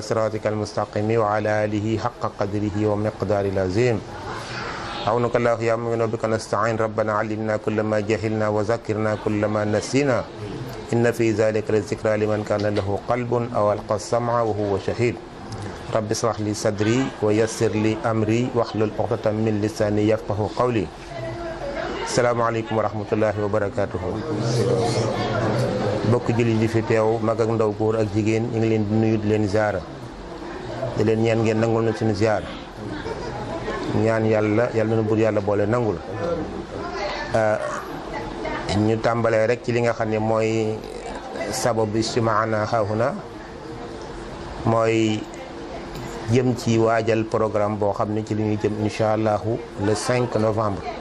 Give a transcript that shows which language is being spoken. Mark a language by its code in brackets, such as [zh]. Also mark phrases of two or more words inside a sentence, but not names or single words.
[ar] صراطك المستقيم وعلى آله حق قدره ومقدار العظيم عونك الله يا مؤمن وبك نستعين ربنا علمنا كل ما جهلنا وذكرنا كل ما نسينا إن في ذلك لذكرى لمن كان له قلب أو ألقى السمع وهو شهيد رب اشرح لي صدري ويسر لي أمري واحلل عقدة من لساني يفقهوا قولي السلام عليكم ورحمة الله وبركاته [wo] bokk jullit di fi teew mag ak ndaw góor ak jigéen ñu ngi leen di nuyu di leen ziara di leen ñaan ngeen nangul na suñu ziar ñaan yàlla na bur yàlla boole nangul ñu tàmbalee rek ci li nga xam ne mooy sababu istimaana haahuna mooy jëm ci waajal programme boo xam ne ci li ñuy jëm [ar] إن شاء الله [fr] le 5 novembre